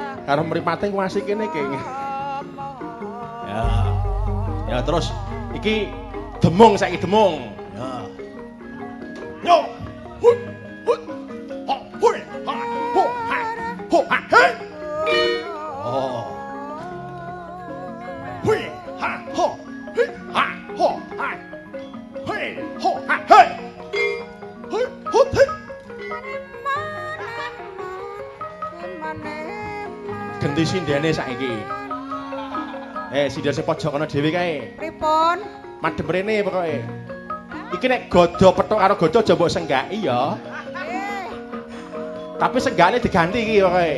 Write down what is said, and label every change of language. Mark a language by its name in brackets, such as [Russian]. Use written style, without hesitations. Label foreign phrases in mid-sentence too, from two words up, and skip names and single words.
[Javanese] karo mripate ku asik kene iki. Ya. Ya terus iki demung saiki demung. Ya. Yo. Hut. Hut. Ha, hui, ha, ho, ha. Ho, ha, he. Oh. Hui, ha, ho. He, ha, ho, ha. Hui, ho, ha, he. Hui, ho, he. Genti sindene saiki. Sindir sing pojok ana dhewe kae. Pripun? Madhep rene pokoke. Iki nek godo petuk karo godo aja mbok senggaki ya. Tapi senggane diganti iki pokoke.